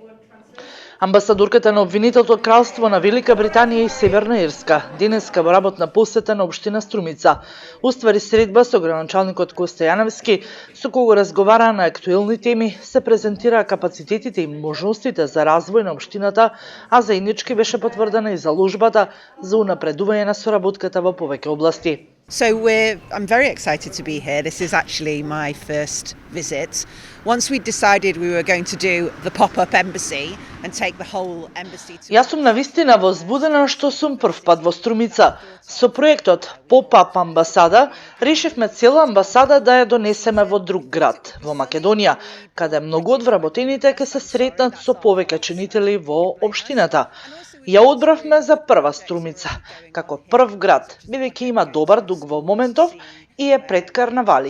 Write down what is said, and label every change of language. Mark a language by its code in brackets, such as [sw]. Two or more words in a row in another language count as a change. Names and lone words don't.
[mk] Амбасадорката на обвинителното кралство на Велика Британија и Северна Ирска денеска во работна посета на општина Струмица уствари средба со градоначалникот Коста Јановски, со кого разговараа на актуелни теми, се презентираа капацитетите и можностите за развој на општината, а заеднички беше потврдена и заложбата за унапредување на соработката во повеќе области. [en] So I'm very excited to be here. This is actually my first visit. Once we decided we were going to do the pop-up embassy and take the whole embassy to... [mk] Јас сум навистина возбудена што сум прв пат во Струмица. Со проектот Pop-up амбасада решивме цела амбасада да ја донесеме во друг град, во Македонија, каде многу од вработените ќе се сретнат со повеќе чинители во општината. Ја одбравме за прва Струмица, како прв град, бидејќи има добар дуг во моментов и е пред карнавали.